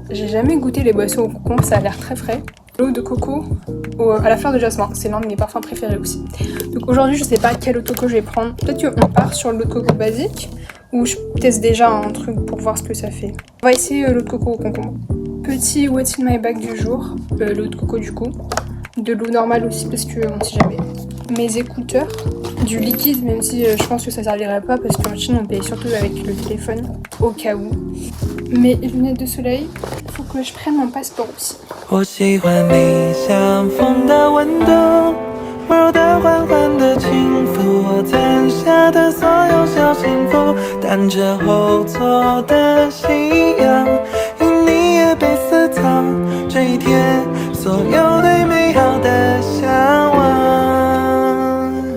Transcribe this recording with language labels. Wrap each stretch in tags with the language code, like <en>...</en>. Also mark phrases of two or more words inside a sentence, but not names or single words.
<fr>J'ai jamais goûté les boissons au concombre, ça a l'air très frais. L'eau de coco à la fleur de jasmin, c'est l'un de mes parfums préférés aussi. Donc aujourd'hui, je sais pas quelle eau de coco je vais prendre. Peut-être qu'on part sur l'eau de coco basique ou je teste déjà un truc pour voir ce que ça fait. On va essayer l'eau de coco au concombre. Petit</fr> <en>what's in my bag</en> <fr>du jour, l'eau de coco du coup. De l'eau normale aussi parce que on sait jamais. Mes écouteurs, du liquide, même si je pense que ça servirait pas parce qu'en Chine on paye surtout avec le téléphone, au cas où. Mes lunettes de soleil, faut que je prenne mon passeport aussi.</fr> <zh>我喜欢你像风的温度，温柔的缓缓的轻抚我攒下的所有小幸福，单着后座的夕阳，因你也被私藏，这一天所有对美好的向往，</zh>